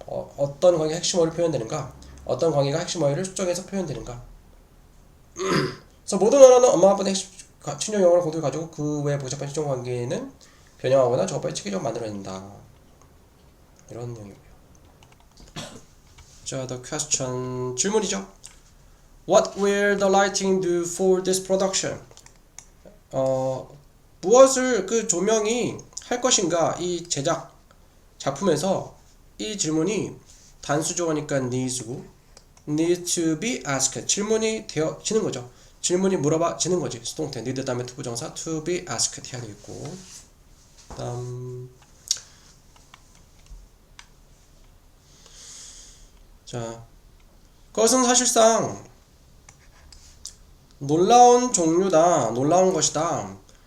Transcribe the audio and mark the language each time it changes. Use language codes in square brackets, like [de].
[ko] 어떤 관계가 핵심 어휘를 표현되는가? 어떤 관계가 핵심 어휘를 수정해서 표현되는가? 그래서 모든 언어는 엄마 아빠의 핵심 친족 영어를 공통으로 가지고 그 외 복잡한 친족 관계는 변형하거나 저것보다 체계적으로 만들어낸다. 이런 내용이고요. 자, the question 질문이죠. [en] What will the lighting do for this production? [ko] 무엇을 그 조명이 할 것인가? 이 제작 작품에서. 이 질문이 단수조어니까 needs 고 need to be asked 질문이 되어지는 거죠. 질문이 물어봐지는 거지. 수동태 need 다음에 투부정사 to be asked 해야 되겠고, 자, 그것은 사실상 놀라운 종류다, 놀라운 것이다.